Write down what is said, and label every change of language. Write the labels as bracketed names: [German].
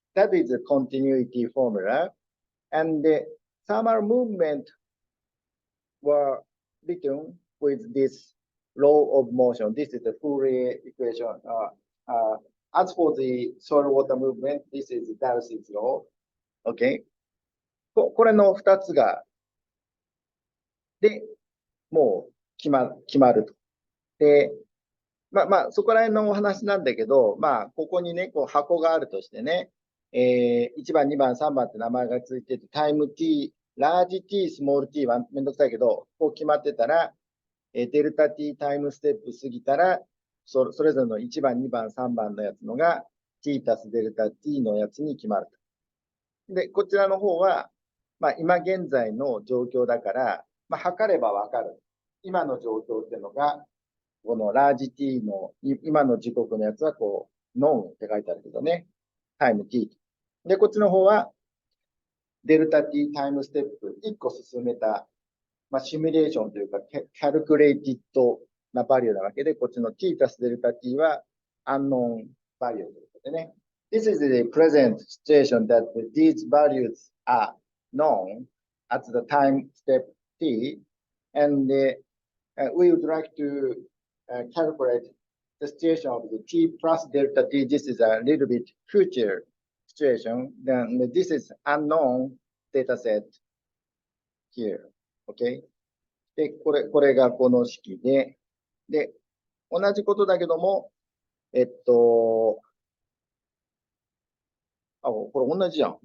[English] That is the continuity formula. And the thermal movement were written with this law of motion. This is the Fourier equation. As for the soil water movement, this is Darcy's law. Okay. [Japanese] これの2つが、で、もう決まると。で、そこら辺のお話なんだけど、ここにね、こう箱があるとしてね、1番、2番、3番って名前がついてて、タイム t、ラージ t、スモール t はめんどくさいけど、こう決まってたら、デルタ t タイムステップ過ぎたら、それぞれの1番、2番、3番のやつのが、t たすデルタ t のやつに決まると。で、こちらの方は、今現在の状況だから、測ればわかる。今の状況っていうのが、このラージ t の今の時刻のやつはこう、ノンって書いてあるけどね。タイム t。で、こっちの方は、デルタ t タイムステップ1個進めた、シミュレーションというか、 [English] キャルクレイティッドなバリュー [Japanese] なわけで、こっちの t たすデルタ t は [English] アンノンバリュー [Japanese] ということでね。 [English] This is the present situation that these values are known at the time step t, and we would like to calculate the situation of the t plus delta t. This is a little bit future situation. Then this is unknown data set here. Okay? [Japanese] で、これがこの式で、で、同じことだけども、これ同じじゃん。